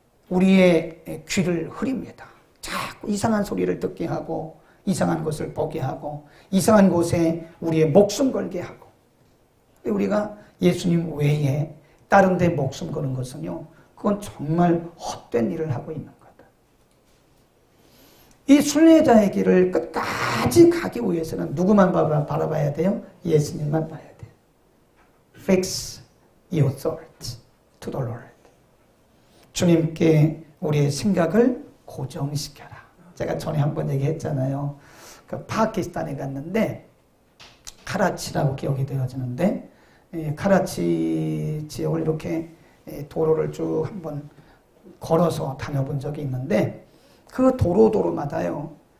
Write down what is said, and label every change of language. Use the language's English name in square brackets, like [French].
[Korean] 우리의 귀를 흐립니다. 자꾸 이상한 소리를 듣게 하고 이상한 것을 보게 하고 이상한 곳에 우리의 목숨 걸게 하고. 우리가 예수님 외에 다른 데 목숨 거는 것은요, 그건 정말 헛된 일을 하고 있는 거다. 이 순례자의 길을 끝까지 가기 위해서는 누구만 바라봐야 돼요? 예수님만 봐야 돼요. [English] Fix your thoughts to the Lord. [Korean] 주님께 우리의 생각을 고정시켜라. 제가 전에 한번 얘기했잖아요. 그 파키스탄에 갔는데 카라치라고 기억이 되어지는데 카라치 지역을 이렇게 도로를 쭉 한번 걸어서 다녀본 적이 있는데 그 도로마다요.